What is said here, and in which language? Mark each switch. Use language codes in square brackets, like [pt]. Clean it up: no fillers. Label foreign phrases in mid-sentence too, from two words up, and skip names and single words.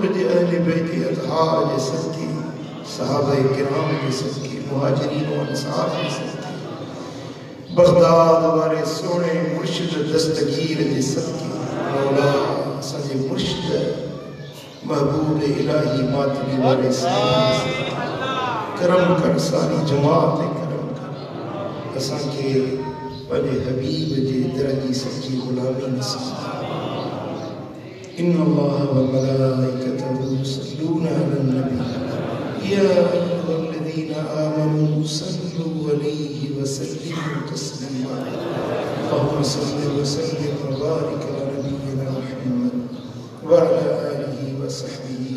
[sd] जे अहले बैत अतहार जे सदके सहाबा किराम जे सदके मुहाजिरीन व अंसार जे सदके बगदाद वारे सोने मुर्शिद दस्तगीर जे सदके मौला असांजे मुर्शिद महबूब इलाही मातमी वारे साईं करम कर सारी जमात ते करम कर असांखे पंहिंजे हबीब जे दर जी सच्ची ग़ुलामी नसीब [ar] إن الله وملائكته يصلون على النبي يا أيها الذين آمنوا صلوا عليه وسلموا تسليما اللهم صل وسلم وبارك على نبينا محمد وعلى آله وصحبه